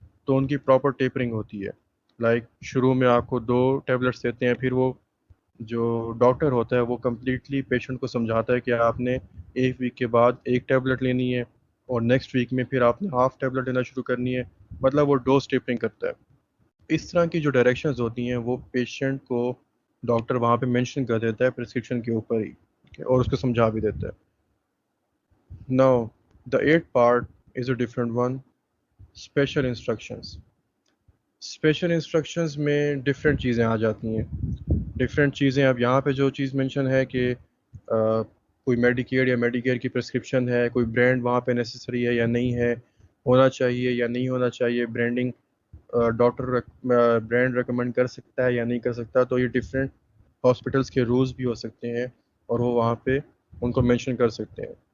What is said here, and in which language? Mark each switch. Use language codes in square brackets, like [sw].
[ur] تو ان کی پراپر ٹیپرنگ ہوتی ہے. لائک شروع میں آپ کو 2 ٹیبلٹس دیتے ہیں, پھر وہ جو ڈاکٹر ہوتا ہے وہ کمپلیٹلی پیشنٹ کو سمجھاتا ہے کہ آپ نے 1 ویک کے بعد 1 ٹیبلٹ لینی ہے اور نیکسٹ ویک میں پھر آپ نے ہاف ٹیبلٹ لینا شروع کرنی ہے. مطلب وہ ڈوز ٹیپرنگ کرتا ہے. اس طرح کی جو ڈائریکشنز ہوتی ہیں وہ پیشنٹ کو ڈاکٹر وہاں پہ مینشن کر دیتا ہے پرسکرپشن کے اوپر ہی, اور اس کو سمجھا بھی دیتا ہے. [en] Now, the 8th part is a different one. Special instructions. [ur] Special instructions میں ڈفرینٹ چیزیں آ جاتی ہیں. ڈفرینٹ چیزیں, اب یہاں پہ جو چیز مینشن ہے کہ کوئی میڈیکیئر یا میڈیکیئر کی پرسکرپشن ہے, کوئی برانڈ وہاں پہ نیسسری ہے یا نہیں ہے, ہونا چاہیے یا نہیں ہونا چاہیے, برانڈنگ ڈاکٹر برانڈ ریکمینڈ کر سکتا ہے یا نہیں کر سکتا, تو یہ ڈفرینٹ ہاسپٹلس کے رولز بھی ہو سکتے ہیں اور وہ وہاں پہ ان کو مینشن کر سکتے ہیں.